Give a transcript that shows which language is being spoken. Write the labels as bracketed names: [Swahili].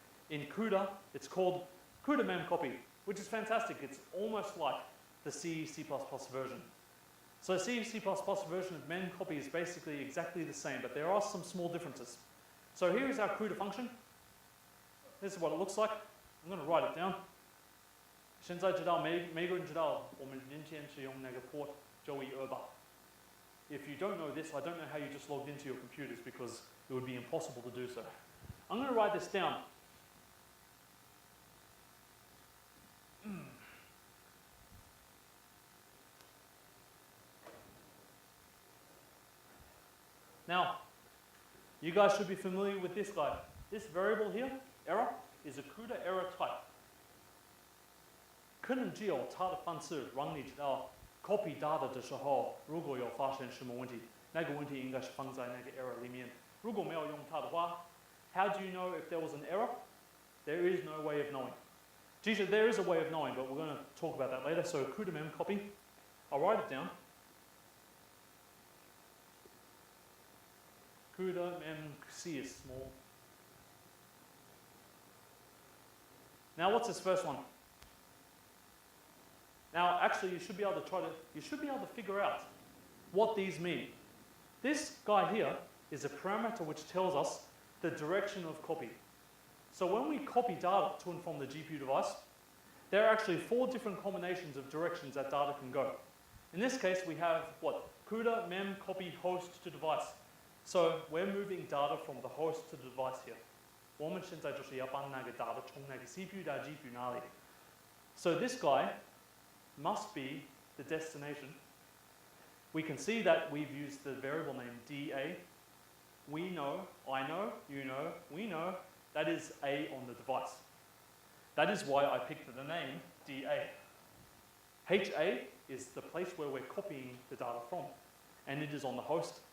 [English] in CUDA, it's called CUDA memcopy, which is fantastic. It's almost like the C++ version. So C++ version of memcopy is basically exactly the same, but there are some small differences. So here is our CUDA function. This is what it looks like. I'm going to write it down. [Chinese] 现在知道每个人知道我们今天是用那个 port 912吧。 [English] If you don't know this, I don't know how you just logged into your computers because it would be impossible to do so. I'm going to write this down. Now, you guys should be familiar with this guy. This variable here, error, is a CUDA error type. [Chinese] 可能只有它的方式让你知道 copy data 的时候，如果有发生什么问题，那个问题应该是放在那个 error 里面。如果没有用它的话 [English] how do you know if there was an error? There is no way of knowing. Geez, there is a way of knowing, but we're going to talk about that later. So CUDA memcopy, I'll write it down. CUDA memc is small. Now what's this first one? Now actually you should be able to figure out what these mean. This guy here is a parameter which tells us the direction of copy. So when we copy data to and from the GPU device, there are actually 4 different combinations of directions that data can go. In this case, we have what? CUDA mem copy host to device. So we're moving data from the host to the device here. [Chinese] 我们现在就是要把那个 data 从那个 CPU 到 GPU 那里。 [English] So this guy must be the destination. We can see that we've used the variable name DA. We know, I know, you know, we know, that is A on the device. That is why I picked the name DA. HA is the place where we're copying the data from, and it is on the host.